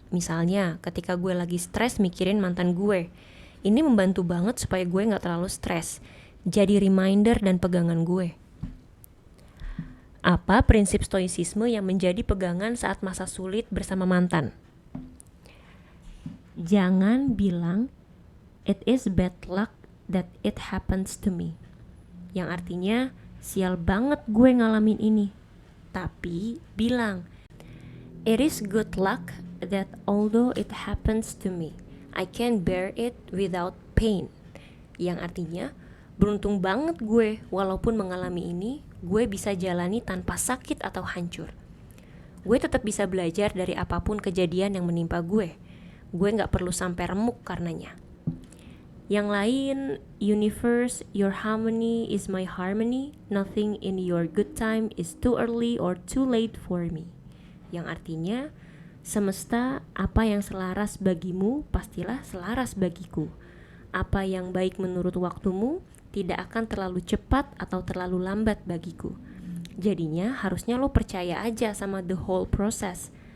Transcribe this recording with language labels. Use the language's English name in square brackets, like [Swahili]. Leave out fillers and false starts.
[Indonesian] Misalnya ketika gue lagi stres mikirin mantan gue. Ini membantu banget supaya gue gak terlalu stres. Jadi reminder dan pegangan gue. Apa prinsip stoicisme yang menjadi pegangan saat masa sulit bersama mantan? Jangan bilang, [English] it is bad luck that it happens to me. [Indonesian] Yang artinya, sial banget gue ngalamin ini. Tapi bilang, [English] it is good luck that although it happens to me, I can bear it without pain. [Indonesian] Yang artinya, beruntung banget gue walaupun mengalami ini, gue bisa jalani tanpa sakit atau hancur. Gue tetap bisa belajar dari apapun kejadian yang menimpa gue. Gue gak perlu sampai remuk karenanya. Yang lain, [English] universe, your harmony is my harmony. Nothing in your good time is too early or too late for me. [Indonesian] Yang artinya, semesta, apa yang selaras bagimu, pastilah selaras bagiku. Apa yang baik menurut waktumu, tidak akan terlalu cepat atau terlalu lambat bagiku. Jadinya, harusnya lo percaya aja sama [English] the whole process.